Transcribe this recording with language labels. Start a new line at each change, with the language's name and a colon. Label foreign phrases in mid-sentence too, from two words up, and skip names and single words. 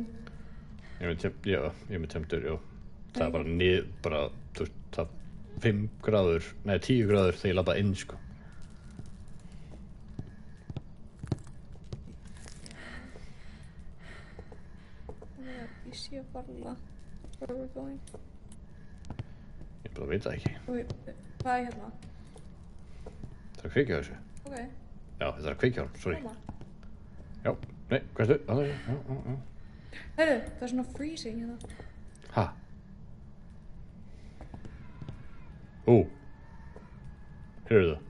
Icelandic: Ég er með temperature, já. Það er bara þú veist, það 5 gráður, nei 10 gráður þegar ég labba inn, sko. Ég sé varla
English: where we're going.
Icelandic: Ég bara veit það ekki. Hvað er hérna? Það er að kveikja þessu. Ok. Já, þetta er að kveikja hann, sorry. Já, nei, hvað er þetta? Já. Heyrðu, það er svona freezing hérna. Ha? Heyrðu það?